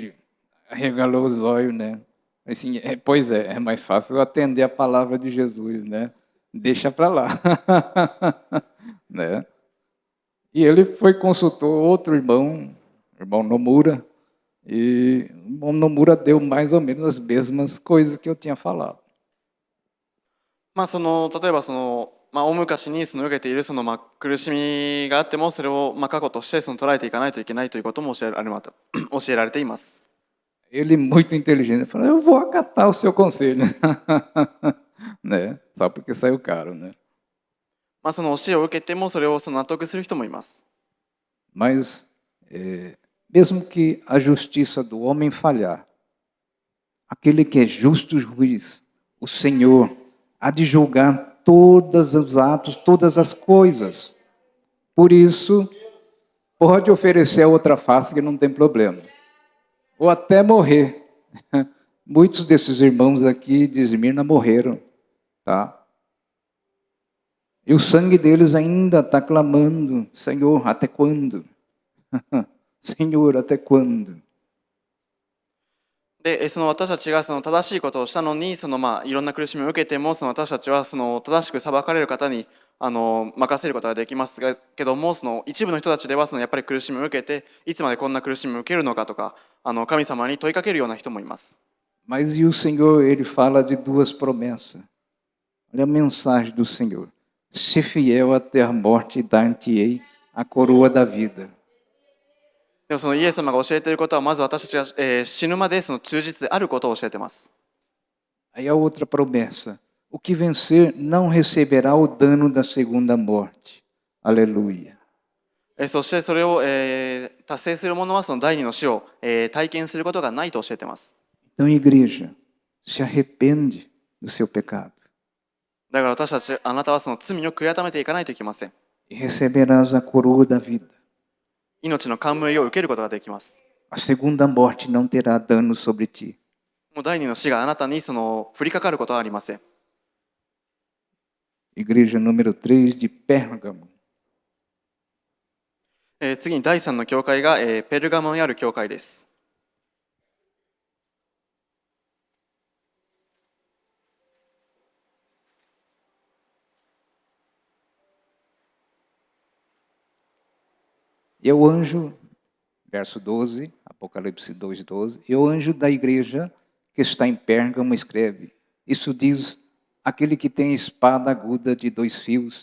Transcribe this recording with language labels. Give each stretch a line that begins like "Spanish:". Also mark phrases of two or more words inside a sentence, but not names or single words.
Portuguese: Aí ele arregalou os olhos, né? Assim, pois é mais fácil atender a palavra de Jesus, né? Deixa para lá. Né? E ele foi consultou outro irmão, irmão Nomura, e o irmão Nomura deu mais ou menos as mesmas coisas que eu tinha falado.
Japanese: 例えば大昔に受けている苦しみがあっても、それを過去として捉えていかないといけないということも教えられています。
Portuguese: Ele, muito inteligente, falou: eu vou acatar o seu conselho. Né? Só porque saiu caro, né?
Japanese: その教えを受けてもそれを納得する人もいます。
Portuguese: Mas, mesmo que a justiça do homem falhar, aquele que é justo juiz, o Senhor, há de julgar todos os atos, todas as coisas. Por isso, pode oferecer a outra face que não tem problema. Ou até morrer. Muitos desses irmãos aqui de Esmirna morreram, tá? E o sangue deles ainda está clamando: Senhor, até quando? Senhor, até quando?
Japanese: で、私たちが正しいことをしたのに、いろんな苦しみを受けても、私たちは正しく裁かれる方に任せることができますけども、一部の人たちではやっぱり苦しみを受けて、いつまでこんな苦しみを受けるのかとか、神様に問いかけるような人もいます。
Portuguese: Mas e o Senhor, ele fala de duas promessas. Olha a mensagem do Senhor: se fiel até a morte, dar-te-ei a coroa da vida.
Japanese: でもイエス様が教えていることは、まず私たちが、死ぬまで忠実であることを教えています。
Portuguese: Aí a outra promessa: o que vencer não receberá o dano da segunda morte. Aleluia.
Japanese: そしてそれを、達成する者は第二の死を、体験することがないと教えています。
Portuguese: Então, igreja, se arrepende do seu pecado.
Japanese: だから私たち、あなたは罪を悔い改めていかないといけません。
Portuguese: E receberás a coroa da vida.
Japanese: 命の冠を受けることができます。
Portuguese: A segunda morte não terá dano sobre ti.
Japanese: もう第二の死があなたに降りかかることはありません。
Portuguese: Igreja número 3 de Pérgamo.
Japanese: 次に第3の教会が、ペルガモにある教会です。
Portuguese: E o anjo, verso 12, Apocalipse 2, 12, e o anjo da igreja que está em Pérgamo escreve: isso diz aquele que tem espada aguda de 2 fios.